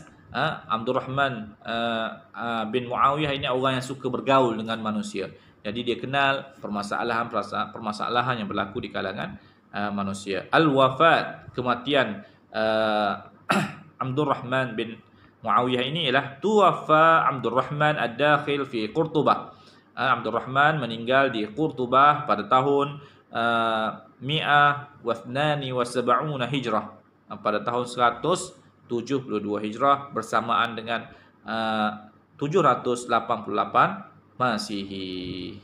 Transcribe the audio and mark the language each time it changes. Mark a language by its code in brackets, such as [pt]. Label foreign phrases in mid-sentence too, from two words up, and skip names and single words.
[ms] Abdul Rahman bin Muawiyah ini orang yang suka bergaul dengan manusia. Jadi dia kenal permasalahan yang berlaku di kalangan manusia. Al-wafat, kematian Abdul Rahman bin Muawiyah ini ialah [ar] tuwafa Abdul Rahman ad-dakhil fi Qurtubah. [ms] Abdul Rahman meninggal di Qurtubah pada tahun 172 Hijrah, pada tahun 172 Hijrah bersamaan dengan 788 Masihi.